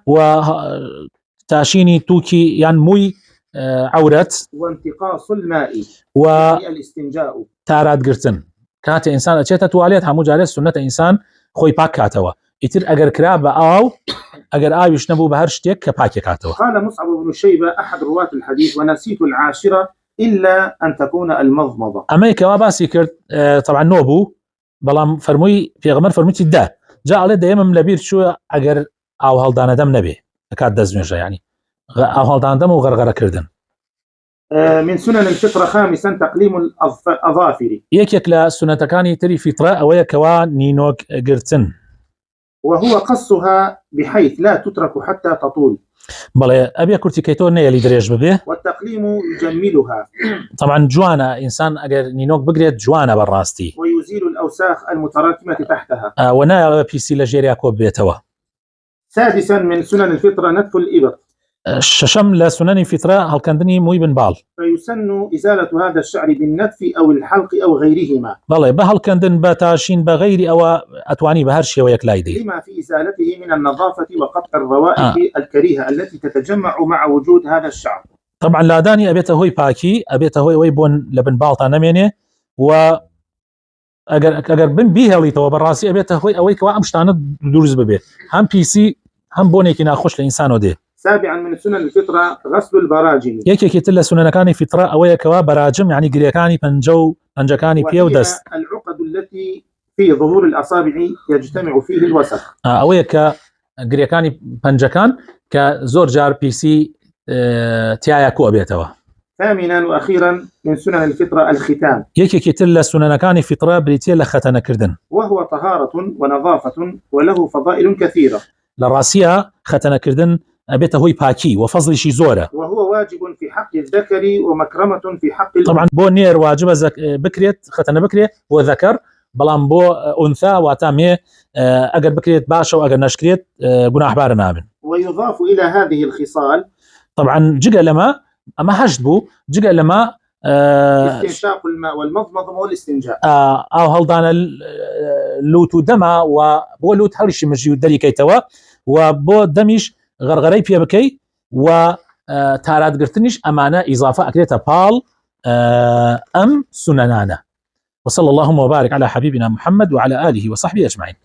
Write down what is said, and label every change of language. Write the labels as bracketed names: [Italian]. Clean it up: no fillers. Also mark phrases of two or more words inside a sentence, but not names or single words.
[Central Kurdish] و تاشینی تووکی یان مووی عورەت [Arabic] وانتقاص الماء و الاستنجاء [Central Kurdish] تارادگرتن کاتێ ئینسان ئەچێتە توالێت هەموو جارێ سنەتە ئینسان خۆی پاک کاتەوە ئیتر ئەگەر کرا بە ئاو اگر آویش نبوو بە هەر شتێک کە پاکی کاتەوە. [Arabic] قال مصعب بن شيبة أحد رواة الحديث ونسيت العاشرة إلا أن تكون المضمضة. [Central Kurdish] ئەمەی کەوا باسی کرد طبعا نۆبوو بەڵام فەرمووی پێغەمبەر فەرمووی دا جا ئەڵێ دەیەمم لەبیر چووە ئەگەر ئاو هەڵدانەدەم نەبێ کات دەستنوێژە يعني ئاو هەڵدانەدەم و غەرغەرەکردن. [Arabic] من سنن الفطرة خامسا تقليم الأظافر. [Central Kurdish] یەکێک لە سنەتەکانی تری فیترە ئەوەیە کەوا نینۆک گرتن [Arabic] وهو قصها بحيث لا تترك حتى تطول، [Central Kurdish] بەڵێ ئەبێ کورتی کەیتۆ نەیە لی درێژ ببێ. [Arabic] والتقليم يجملها [Central Kurdish] طبعا جوانە ئینسان ئەگەر نینۆک بگرێت جوانە بەڕاستی [Arabic] ويزيل الأوساخ المتراكمة تحتها. [Central Kurdish] و نایە پیسی لە ژێریا کۆ بێتەوە. [Arabic] سادسا من سنن الفطرة نتف الإبط. [Central Kurdish] شەشەم لە سونەنی فیترە هەڵکەندنی مووی بنباڵ. [Arabic] فيسن إزالة هذا الشعر بالنتف أو الحلق أو غيرهما. [Central Kurdish] بەڵێ بە هەڵکەندن بە تاشین بە غەیری ئەوە ئەتوانی بە هەر شێوەیەک لای دەی. [Arabic] لما في إزالته من النظافة وقطع الروائح الكريهة التي تتجمع مع وجود هذا الشعر. [Central Kurdish] طبعا لادانی ئەبێتە هۆی پاکی، ئەبێتە هۆی ئەوەی بۆن لە بنباڵتان نەمێنێ و ئەگەر بن بیهێڵیتەوە بەڕاستی ئەبێتە هۆی ئەوەی کەوا ئەم شتانە دروست ببێت، هەم پیسی هەم بۆنێکی ناخۆش لە ئینسانۆ دێ. [Arabic] سابعا من سنن الفطرة غسل البراجم. [Central Kurdish] یەکێکی تر لە سونەنەکانی فیترە ئەوەیەکەوە بەراجم یعنی گرێکانی پەنجە و پەنجەکانی پێ و دەست. [Arabic] العقد التي في ظهور الأصابع يجتمع فيه الوسخ. [Central Kurdish] ئەوەیە کە گرێکانی پەنجەکان کە زۆر جار پیسی تایە کۆ بێتەوە. [Arabic] ثامنا وأخيرا من سنن الفطرة الختان. [Central Kurdish] یەکێکی تر لە سونەنەکانی فیترە بریتیە لە خەتەنەکردن. [Arabic] وهو طهارة ونظافة وله فضائل كثيرة. [Central Kurdish] لە ڕاستیە خەتەنەکردن ئەبێتە هۆی پاکی و فەزلیشی زۆرە. [Arabic] وهو واجب في حق الذكر ومكرمة في حق [Central Kurdish] طبعا بۆ نێر واجبە بکرێت خەتەنە بکرێت بۆ ذەکەر، بەڵام بۆ ئونثا واتە مێ ئەگەر بکرێت باشە و ئەگەر نەشکرێت گوناحبارە نابن. [Arabic] ويضاف إلى هذه الخصال [Central Kurdish] طبعا جگە لەمە ئەمە هەشت بوو، جگە لەمە [Arabic] استنشاق الماء والمضمضة والاستنجاء. [Central Kurdish] ئاو هەڵدانە لوت و دەما و بۆ لوت هەڵیشی مژی و دەریکەیتەوە و بۆ دەمیش غەرغەرەی پێ بکەی و تاراتگرتنیش ئەمانە ئیضافە ئەکرێتە پاڵ ئەم سونەنانە. [Arabic] وصلى اللهم وبارك على حبيبنا محمد وعلى آله وصحبه أجمعين.